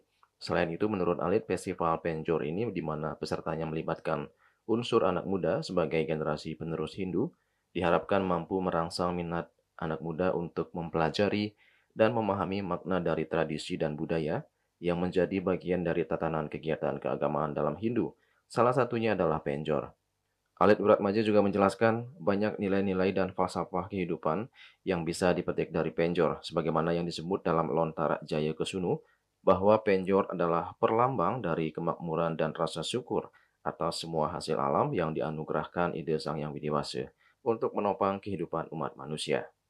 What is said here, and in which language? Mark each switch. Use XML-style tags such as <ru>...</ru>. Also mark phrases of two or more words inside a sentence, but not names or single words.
<id>Selain itu, menurut Alit, Festival Penjor ini di mana pesertanya melibatkan unsur anak muda sebagai generasi penerus Hindu, diharapkan mampu merangsang minat anak muda untuk mempelajari dan memahami makna dari tradisi dan budaya yang menjadi bagian dari tatanan kegiatan keagamaan dalam Hindu. Salah satunya adalah penjor. Alit Wiratmaja juga menjelaskan banyak nilai-nilai dan falsafah kehidupan yang bisa dipetik dari penjor, sebagaimana yang disebut dalam Lontara Jaya Kesunu, bahwa penjor adalah perlambang dari kemakmuran dan rasa syukur atas semua hasil alam yang dianugerahkan ide Sang Yang Widi Wasa untuk menopang kehidupan umat manusia.</id>